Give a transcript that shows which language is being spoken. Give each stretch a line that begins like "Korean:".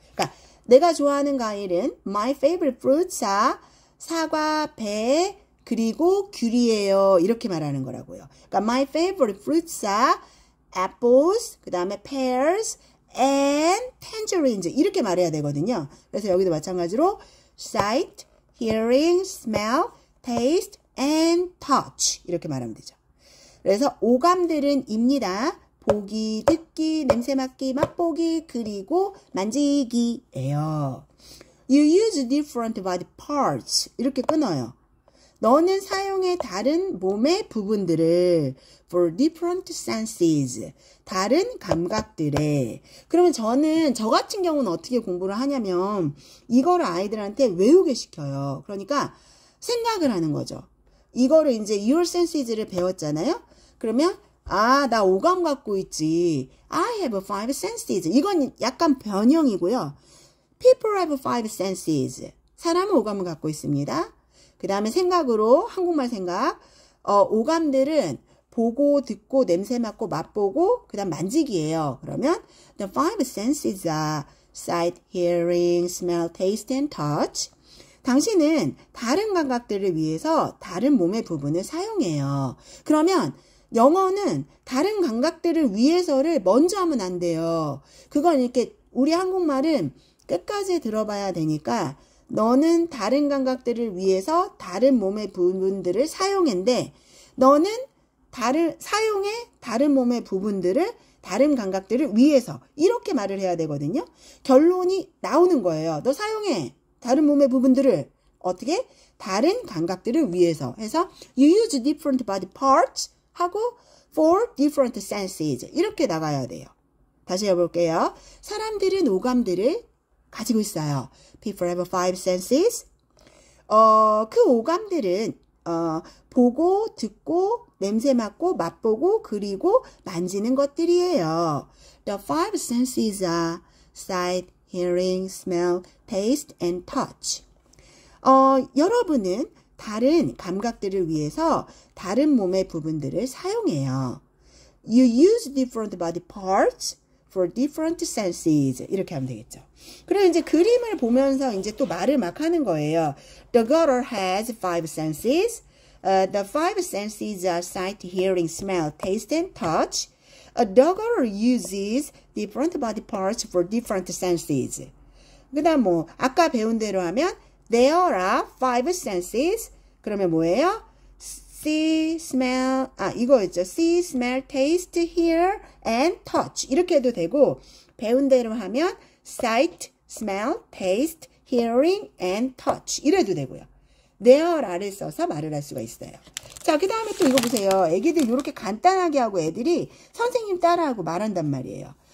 Korean: 그러니까 내가 좋아하는 과일은
English: my favorite fruits are
Korean: 사과, 배, 그리고 귤이에요. 이렇게 말하는 거라고요. 그러니까
English: my favorite fruits are apples,
Korean: 그 다음에
English: pears and tangerines
Korean: 이렇게 말해야 되거든요. 그래서 여기도 마찬가지로
English: sight, hearing, smell, taste and touch
Korean: 이렇게 말하면 되죠. 그래서 오감들은 입니다. 보기, 듣기, 냄새 맡기, 맛보기, 그리고 만지기예요.
English: You use different body parts
Korean: 이렇게 끊어요. 너는 사용해 다른 몸의 부분들을
English: for different senses
Korean: 다른 감각들에. 그러면 저 같은 경우는 어떻게 공부를 하냐면 이거를 아이들한테 외우게 시켜요. 그러니까 생각을 하는 거죠. 이거를 이제 your senses를 배웠잖아요. 그러면 나 오감 갖고 있지.
English: I have five senses.
Korean: 이건 약간 변형이고요.
English: People have five senses.
Korean: 사람은 오감을 갖고 있습니다. 그 다음에 생각으로 한국말 생각. 오감들은 보고, 듣고, 냄새 맡고, 맛보고, 그 다음 만지기예요. 그러면
English: the five senses are sight, hearing, smell, taste, and touch.
Korean: 당신은 다른 감각들을 위해서 다른 몸의 부분을 사용해요. 그러면 영어는 다른 감각들을 위해서를 먼저 하면 안 돼요. 그건 이렇게 우리 한국말은 끝까지 들어봐야 되니까 너는 다른 감각들을 위해서 다른 몸의 부분들을 사용했는데 너는 사용해 다른 몸의 부분들을 다른 감각들을 위해서 이렇게 말을 해야 되거든요. 결론이 나오는 거예요. 너 사용해 다른 몸의 부분들을 어떻게? 다른 감각들을 위해서 해서
English: you use different body parts
Korean: 하고
English: for different senses
Korean: 이렇게 나가야 돼요. 다시 해볼게요. 사람들은 오감들을 가지고 있어요.
English: People have five senses.
Korean: 그 오감들은 보고, 듣고, 냄새 맡고, 맛보고, 그리고 만지는 것들이에요.
English: The five senses are sight, hearing, smell, taste, and touch.
Korean: 여러분은 다른 감각들을 위해서 다른 몸의 부분들을 사용해요.
English: You use different body parts for different senses.
Korean: 이렇게 하면 되겠죠. 그리고 이제 그림을 보면서 이제 또 말을 막 하는 거예요.
English: The girl has five senses. The five senses are sight, hearing, smell, taste, and touch. A girl uses different body parts for different senses.
Korean: 그 다음 아까 배운 대로 하면
English: there are five senses.
Korean: 그러면 뭐예요?
English: see, smell,
Korean: 이거였죠.
English: see, smell, taste, hear, and touch.
Korean: 이렇게 해도 되고, 배운 대로 하면
English: sight, smell, taste, hearing, and touch.
Korean: 이래도 되고요. there를 써서 말을 할 수가 있어요. 자, 그 다음에 또 이거 보세요. 애기들 이렇게 간단하게 하고 애들이 선생님 따라하고 말한단 말이에요.